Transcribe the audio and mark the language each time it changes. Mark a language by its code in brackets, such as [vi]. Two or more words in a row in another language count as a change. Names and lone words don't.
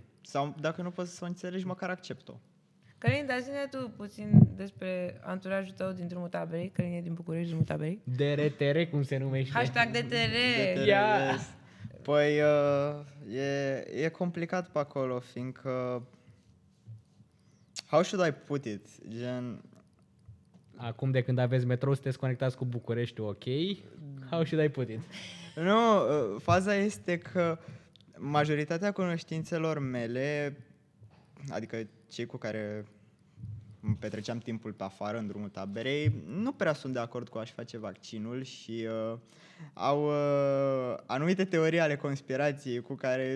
[ro] Sau dacă nu poți să o înțelegi, măcar accept-o. Călin, dar zi-ne tu puțin despre anturajul tău din Drumul Taberei. Călin e din București, Drumul Taberei. DRTR, cum se numește? Hashtag DTR! Ia! Yes. Păi e complicat pe acolo, fiindcă [en] how should I put it? [ro] Gen, Acum de când aveți metrou, sunteți conectați cu București, ok? [en] How should I put it? [ro] nu, faza este că majoritatea cunoștințelor mele, adică cei cu care îmi petreceam timpul pe afară, în Drumul Taberei, nu prea sunt de acord cu a-și face vaccinul și au anumite teorii ale conspirației cu care...